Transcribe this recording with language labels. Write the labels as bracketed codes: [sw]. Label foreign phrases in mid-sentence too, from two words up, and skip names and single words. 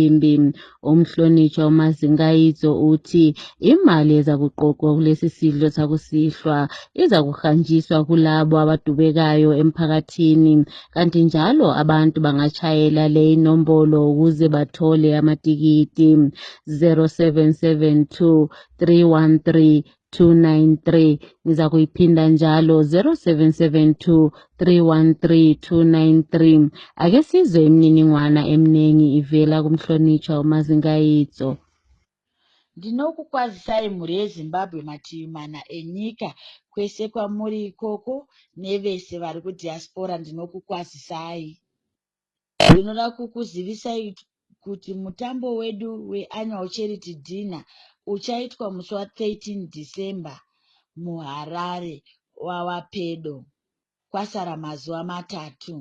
[nd] Umhlonitshwa uMazingaitso uthi imali ezakuqoqwa kulesi sidlo sakusihlwa iza kuhanjiswa kulabo abadubekayo emphakathini, kanti njalo abantu bangachayela le inombolo ukuze bathole amatikiti 0772 313 293. Ngiza kuyiphinda njalo 0772 313 293. Ake sizwe imininingwana eminingi ivela kumhlonitshwa uMazingaitso. [sn] Ndinokukwazisai mhuri yeZimbabwe mativi mana enyika kwese kwamuri ikoko nevese vari kudiaspora. Ndinokukwazisai. Ndinoda kukuzivisai kuti mutambo wedu [en] weannual charity dinner [sn] uchaitwa musi wa13 December muHarare wava pedo, kwasara mazuva 3.